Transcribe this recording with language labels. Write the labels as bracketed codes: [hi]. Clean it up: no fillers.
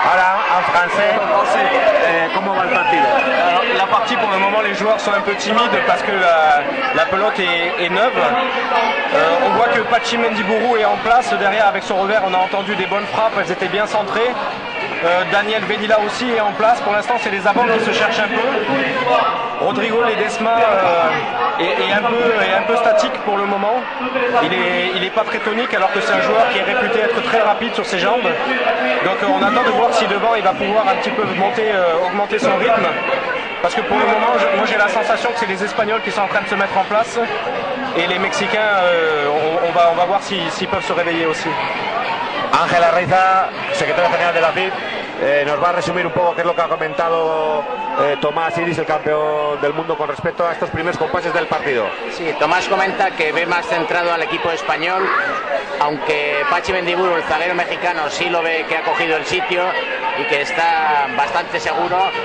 [es] Ahora, en français, ¿cómo va el partido? [fr] La partie, pour le moment, les joueurs sont un peu timides parce que la pelote est neuve. On voit que Pachi Mendiburu est en place derrière avec son revers. On a entendu des bonnes frappes, elles étaient bien centrées. Daniel Velilla aussi est en place. Pour l'instant, c'est les avants qui se cherchent un peu. Rodrigo Ledesma est un peu statique pour le moment. Il est pas très tonique alors que c'est un joueur qui est réputé être très rapide sur ses jambes. Donc on attend de voir si devant il va pouvoir un petit peu augmenter son rythme. Parce que pour le moment, moi j'ai la sensation que c'est les Espagnols qui sont en train de se mettre en place. Et les Mexicains, on va voir s'ils peuvent se réveiller aussi. [es] Ángel Arraiza, secretario general de la FIB, nos va a resumir un poco qué es lo que ha comentado Tomás Iris, el campeón del mundo, con respecto a estos primeros compases del partido. Sí, Tomás comenta que ve más centrado al equipo español, aunque Pachi Mendiburu, el zaguero mexicano, sí lo ve que ha cogido el sitio y que está bastante seguro.